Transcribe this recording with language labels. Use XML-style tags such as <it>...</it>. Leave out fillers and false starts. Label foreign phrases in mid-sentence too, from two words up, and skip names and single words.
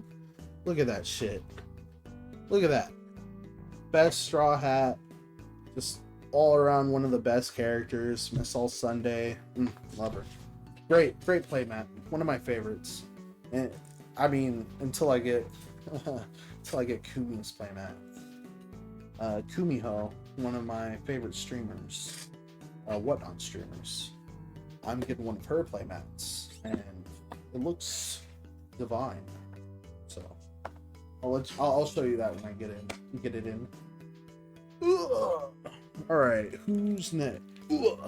<en>Look at that shit. Look at that. Best Straw Hat. Just all around one of the best characters. Miss All Sunday. Love her. Great playmat. One of my favorites. And I mean, until I get Kumi's playmat. Kumiho, one of my favorite streamers. Whatnot streamers. I'm getting one of her playmats, and it looks divine. So I'll show you that when I get it in. Ugh. All right, who's next? Ugh.</en>